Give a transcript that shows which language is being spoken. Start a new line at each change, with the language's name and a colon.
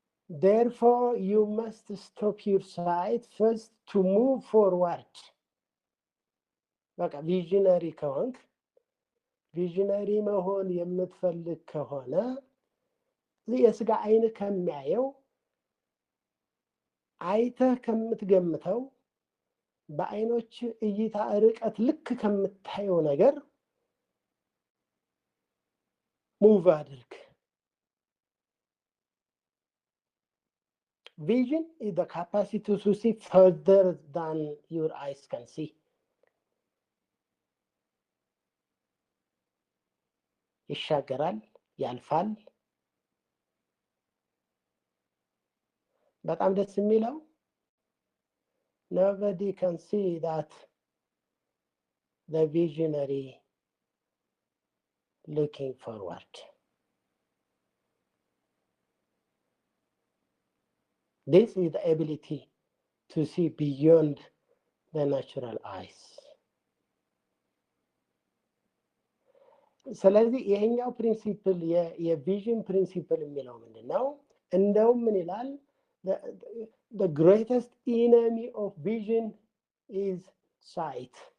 English: Therefore you must stop your sight first to move forward.
Amharic: በቃ ቪዥነሪ ከሆንክ ቪዥነሪ መሆን የምትፈልግ ከሆነ የስጋ አይን ከሚያየው አይተህ ከምትገምተው በአይኖች እይታ ርቀት ልክ ከምታየው ነገር ሙቭ አድርግ።
English: Vision is the capacity to see further than your eyes can see.
Amharic: ይሻገራል፣ ያልፋል። በጣም ደስ የሚለው
English: nobody can see that the visionary looking forward. This is the ability to see beyond the natural eyes.
Amharic: ስለዚህ ይሄኛው ፕሪንሲፕል የቪዥን ፕሪንሲፕል የሚለው ምንድነው? እንደውም ምን ይላል?
English: The greatest enemy of vision is sight.